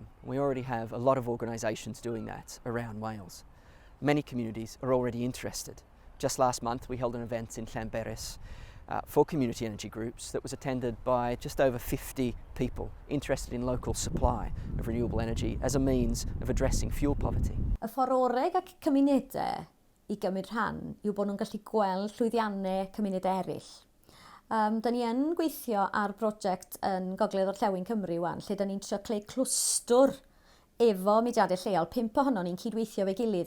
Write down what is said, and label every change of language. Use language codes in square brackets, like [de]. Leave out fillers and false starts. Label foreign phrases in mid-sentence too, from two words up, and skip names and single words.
[en] We already have a lot of organisations doing that around Wales. Many communities are already interested. Just last month we held an event in Llanberis for community energy groups that was attended by just over 50 people interested in local supply of renewable energy as a means of addressing fuel poverty. [cy] Y ffordd orau ac cymunedau i gymryd rhan yw bod nhw'n gallu gweld llwyddiannau cymunedau eraill. Da ni yn gweithio ar brosiect yn Gogledd Orllewin Cymru wan, lle da ni'n trio creu clwstwr efo mudiadau lleol, 5 ohono ni'n cydweithio fe gilydd.